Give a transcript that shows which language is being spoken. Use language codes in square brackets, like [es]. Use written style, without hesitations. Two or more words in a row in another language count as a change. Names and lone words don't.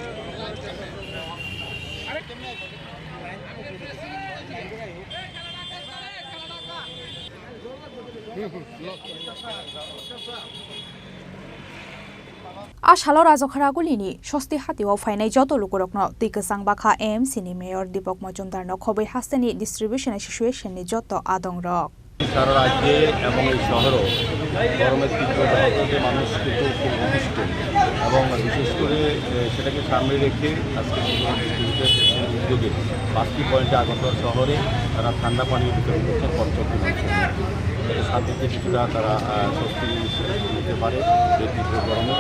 [trk] Chasalo Rajakhor Agulini Shasti Hatio fainai joto lukurokno Kwchang bakha AMC ni mayor Dipok Majumdar nokobai Hasteni [en] distribution association [trk] ni joto adongrok. [bn] সারা রাজ্যে এবং এই শহরও গরমের তীব্র দাবদাহে মানুষ কিন্তু খুব অতিষ্ঠ এবং বিশেষ করে সেটাকে সামনে রেখে আজকে উদ্যোগে 5টি পয়েন্টে আগরতলা শহরে তারা ঠান্ডা পানি বিতরণ করছেন পর্যটন শান্তিতে কিছুটা তারা স্বস্তি নিতে পারে এই তীব্র গরমে।